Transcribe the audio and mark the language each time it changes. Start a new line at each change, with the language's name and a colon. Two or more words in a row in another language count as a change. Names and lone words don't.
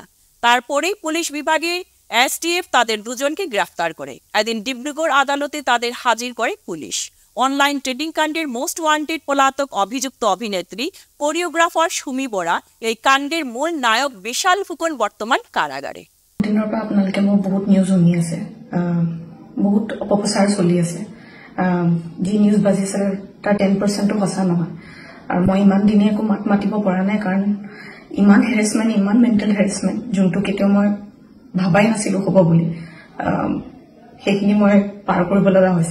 Bangla: তারপরেই পুলিশ বিভাগে STF তাদের দুজনকে গ্রেফতার করে। এদিন ডিব্রুগড় আদালতে তাদের হাজির করে পুলিশ। অনলাইন ট্রেডিং কাণ্ডের
English: most wanted
Bangla: পলাতক অভিযুক্ত অভিনেত্রী কোরিওগ্রাফার সুমি বোরা, এই কাণ্ডের মূল নায়ক বিশাল ফুকন বর্তমান কারাগারে।
Assamese: দিনৰ পৰা আপোনালোকে মোৰ বহুত নিউজ শুনি আছে, বহুত অপপ্ৰচাৰ চলি আছে। যি নিউজ বাজিছে তাৰ 10%ও সঁচা নহয়। আৰু মই ইমান দিনে একো মাত মাতিব পৰা নাই, কাৰণ ইমান হেৰেছমেণ্ট, ইমান
English: mental harassment,
Assamese: যোনটো কেতিয়াও মই ভাবাই নাছিলো হ'ব বুলি, সেইখিনি মই পাৰ কৰিব লগা হৈছে।